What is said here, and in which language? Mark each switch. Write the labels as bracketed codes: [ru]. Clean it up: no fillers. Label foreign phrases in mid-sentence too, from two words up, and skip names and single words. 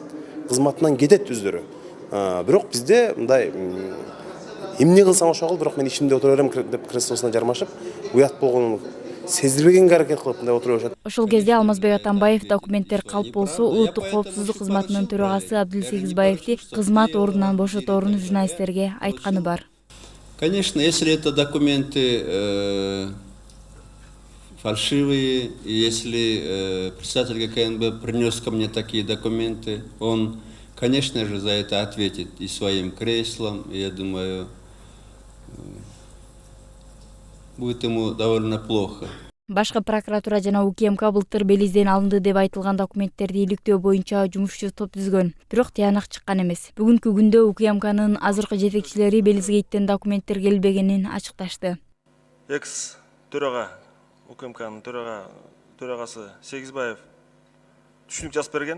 [ky] Кызматынан кетет өздөрү. Бирок бизде мындай эмне кылсаң ошо кыл, бирок мен ишимде отура берем деп креслосуна жармашып, уят болгонун сездирбегенге аракет кылып мындай отура беришет. Ошол кезде Алмазбек Атамбаев документтер калп болсо, улуттук коопсуздук кызматынын төрагасы Абдил Сегизбаевди кызмат ордунан бошоторун журналисттерге айтканы бар. [ru] Конечно, если это документы фальшивые, и если председатель ГКНБ принес ко мне такие документы, он, конечно же, за это ответит и своим креслом, и я думаю, будет ему довольно плохо. [ky] Башкы прокуратура жана УКМК былтыр Белизден алынды деп айтылган документтерди иликтөө боюнча жумушчу топ түзгөн. Бирок тыянак чыккан эмес. Бүгүнкү күндө УКМКнын азыркы жетекчилери Белизгейттен документтер келбегенин ачыкташты. Экс төрага, УКМКнын төрагасы Сегизбаев түшүнүк жазып берген.